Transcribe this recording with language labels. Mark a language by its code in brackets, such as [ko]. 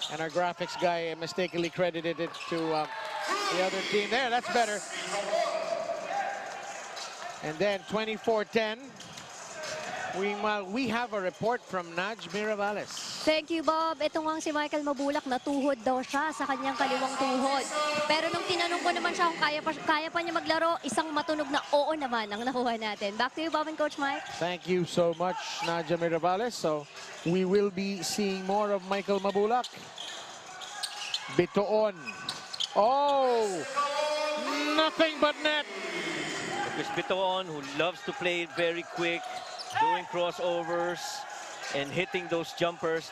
[en] And our graphics guy mistakenly credited it to the other team. There, that's better. And then 24-10, we have a report from Naj Mirabales. Thank you, Bob. [tl] Ito nga si Michael Mabulak, natuhod daw siya sa kanyang kaliwang tuhod. Pero nung tinanong ko naman siya kung kaya pa niya maglaro, isang matunog na oo naman ang nakuha natin. [en] Back to you, Bob and Coach Mike. Thank you so much, Naja Mirabales. So we will be seeing more of Michael Mabulak. Bitoon. Oh! Nothing but net. Chris Biton, who loves to play it very quick, doing crossovers and hitting those jumpers.